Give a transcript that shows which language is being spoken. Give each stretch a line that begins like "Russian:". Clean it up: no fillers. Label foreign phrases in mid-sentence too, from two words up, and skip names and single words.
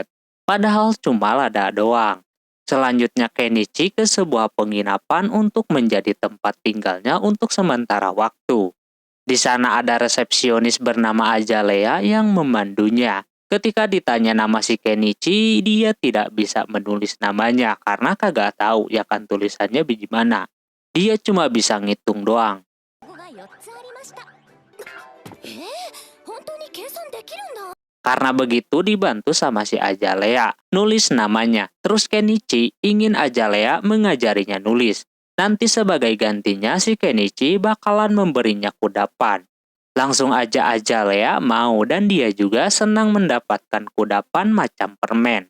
Indonesian: Padahal cuma lada doang. Selanjutnya Kenichi ke sebuah penginapan untuk menjadi tempat tinggalnya untuk sementara waktu. Di sana ada resepsionis bernama Azalea yang memandunya. Ketika ditanya nama si Kenichi, dia tidak bisa menulis namanya karena kagak tahu ya kan tulisannya bagaimana. Dia cuma bisa ngitung doang.
Japanese: 語が4つありました。本当に計算できるんだ。
Indonesian: Karena begitu dibantu sama si Azalea, nulis namanya. Terus Kenichi ingin Azalea mengajarinya nulis. Nanti sebagai gantinya si Kenichi bakalan memberinya kudapan. Langsung aja Azalea mau dan dia juga senang mendapatkan kudapan macam permen.